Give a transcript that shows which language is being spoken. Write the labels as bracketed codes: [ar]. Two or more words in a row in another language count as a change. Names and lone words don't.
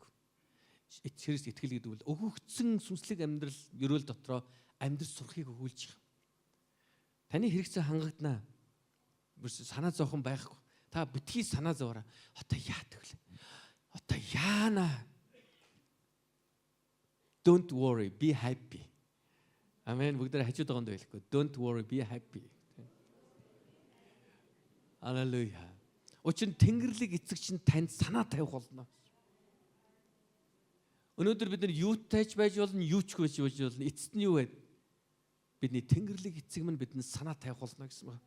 [mn] Христ итгэл гэдэг бол өгөгдсөн сүнслэг амьдрал өрөөл дотроо амьдрал сурахыг өгүүлж байгаа. Таны хэрэгцээ хангагдана. Санаа зовхон байхгүй. Та битгий санаа зовоорой. Одоо яадаг вэ? Одоо яана. [en] Don't worry, be happy. [mn] Амен. Бүгдээ хажууд байгаанд байлгүй. [en] Don't worry, be happy. [mn] Аллилуйя. Учир нь Тэнгэрлэг эцэг чинь танд санаа тавих болно. Өнөөдөр бид нар юутайч байж болно, юуч байж болно. Эцэст нь юу вэ? Бидний Тэнгэрлэг эцэг минь бидэнд санаа тавих болно гэсэн байна.